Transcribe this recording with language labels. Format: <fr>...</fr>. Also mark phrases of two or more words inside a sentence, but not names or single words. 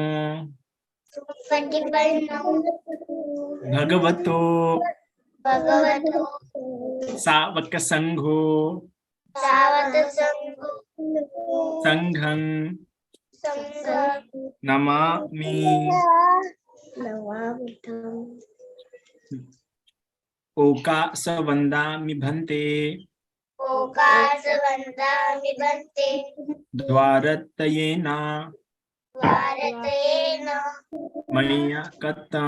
<pi>सुपटिपन्नो भगवतो भगवतो सावक संघो सावतसंघो संघं संघं नमामि ओकास वन्दामि भन्ते ओकासवन्दामि भन्ते द्वारतयेन भारतेन मया कृतं</pi>